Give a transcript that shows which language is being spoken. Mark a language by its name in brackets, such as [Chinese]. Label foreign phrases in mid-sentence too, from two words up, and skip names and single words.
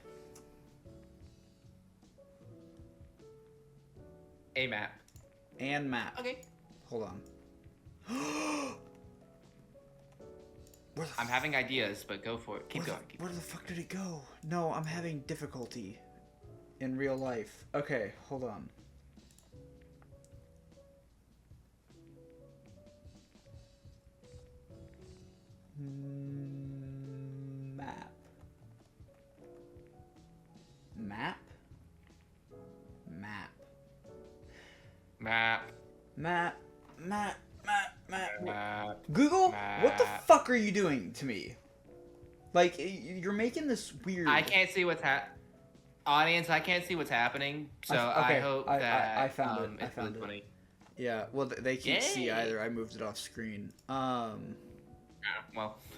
[English] A map. And map. Okay. Hold on. I'm having ideas, but go for it. Keep going. Where the fuck did it go? No, I'm having difficulty in real life. Okay, hold on. Map. Map? Map. Map. Map. Map. Map. Map. Map. Google? Map. What the fuck are you doing to me? Like, you're making this weird... I can't see what's Audience, I can't see what's happening, so I hope that I found it. I it's found really it. funny. Yeah, well, they can't see Yay. either. I moved it off screen. Yeah, well.